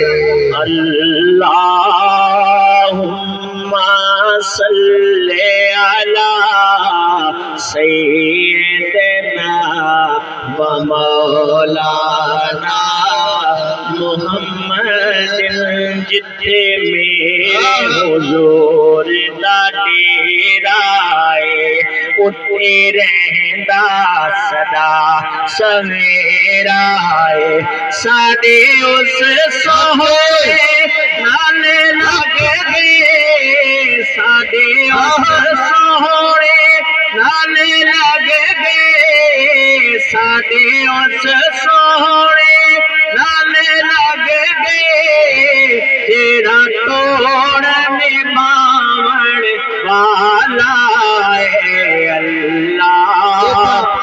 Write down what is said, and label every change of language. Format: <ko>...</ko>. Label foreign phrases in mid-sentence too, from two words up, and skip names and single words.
<ar>اللہم صلی علی سیدنا و مولانا محمد</ar> <pa>جتھے میں حضور دا ڈیرا ਉੱਤੇ ਰਹਿੰਦਾ ਸਦਾ ਸਵੇਰਾ ਹੈ ਸਾਡੇ ਉਸ ਸੋਹਣੇ ਨਾਲ ਲੱਗਦੇ ਸਾਡੇ ਉਸ ਸੋਹਣੇ ਨਾਲ ਲੱਗਦੇ ਸਾਡੇ ਉਸ ਸੋਹਣੇ ਨਾਲ ਲੱਗਦੇ ਜਿਹੜਾ ਤੋੜ ਨਿਭਾਵਣ ਵਾਲਾ ਹੈ ਅੱਲਾਹ।</pa>